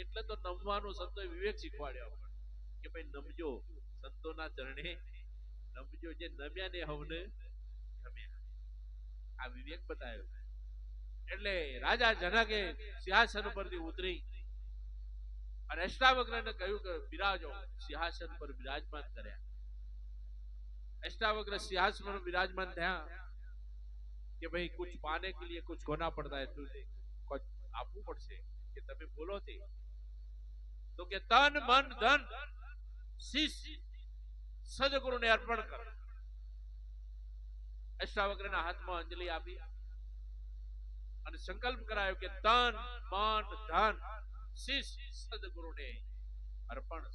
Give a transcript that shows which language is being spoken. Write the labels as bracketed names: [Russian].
[Gujarati] એટલે તો નમવાનું સંતોએ વિવેક શીખવાડ્યો કે ભાઈ નમજો સંતોના ચરણે નમજો, જે નમ્યા ને હવને ગમ્યા. આ વિવેક બતાવ્યો. એટલે રાજા જનકે સિંહાસન ઉપરથી ઉતરી અને અષ્ટાવક્રને કહ્યું કે બિરાજો, સિંહાસન પર વિરાજમાન કર્યા. [Hindi] अष्टावक्र सिंहासन पर विराजमान [Gujarati] થયા કે ભાઈ [Hindi] कुछ पाने के लिए कुछ खोना पड़ता है, तुझे कुछ [Gujarati] આપવું પડશે કે તમે બોલો તે. તો કે તન મન ધન શીશ સદગુરુને અર્પણ કર. અષ્ટાવક્રના હાથમાં અંજલિ આપી અને સંકલ્પ કરાયો કે તન મન ધન શીશ સદગુરુને અર્પણ.